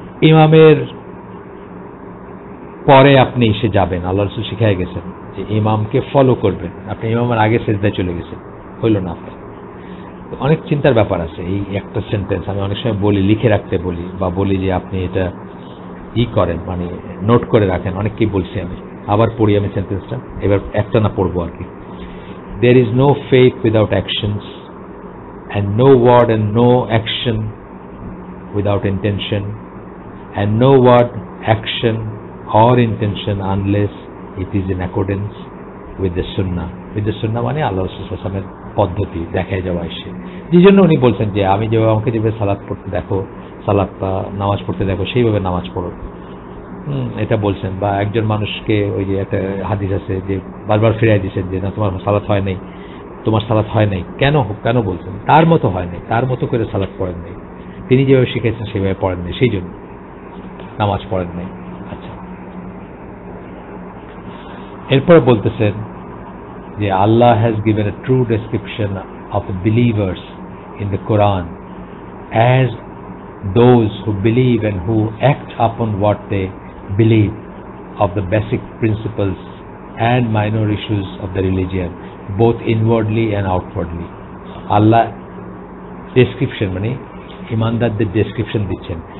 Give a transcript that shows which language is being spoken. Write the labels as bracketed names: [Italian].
[Bangla] ইমামের পরে আপনি এসে যাবেন, আল্লাহ রাসূল শিখাই গেছেন যে ইমামকে ফলো করবেন, আপনি ইমামের আগে সেজদায় চলে গেছেন, হইল না আপনার। অনেক চিন্তার ব্যাপার আছে। এই একটা সেন্টেন্স আমি অনেক সময় বলি, লিখে রাখতে বলি, বা বলি যে আপনি এটা করেন, মানে নোট করে রাখেন। অনেককেই বলছি আমি, আবার পড়ি আমি সেন্টেন্সটা, এবার একটা না পড়বো আর কি। [English] There is no faith without actions, and no word and no action without intention, and no word, action or intention unless it is in accordance with the sunnah. With the sunnah [Bangla] মানে আল্লাহ রাসূল সাল্লাল্লাহু আলাইহি ওয়াসাল্লামের পদ্ধতি দেখায় যাওয়া এসে, যে জন্য উনি বলছেন যে আমি যেভাবে আমাকে যেভাবে সালাত পড়তে দেখো, সালাতটা নামাজ পড়তে দেখো, সেইভাবে নামাজ পড়ো। এটা বলছেন। বা একজন মানুষকে, ওই যে একটা হাদিস আছে যে বারবার ফিরাই দিচ্ছেন যে না তোমার সালাত হয় নাই, তোমার সালাত হয় নাই। কেন কেন বলছেন? তার মতো হয় নাই, তার মতো করে সালাত পড়েন নাই, তিনি যেভাবে শিখেছেন সেভাবে পড়েন নাই, সেই জন্য নামাজ পড়েন নাই। [English] আচ্ছা, এরপর বলতেছেন যে Allah has given a true description of the believers in the Quran as those who believe and who act upon what they believe of the basic principles and minor issues of the religion, both inwardly and outwardly. [Bangla] Allah description মানে ইমানদারদের description দিচ্ছেন।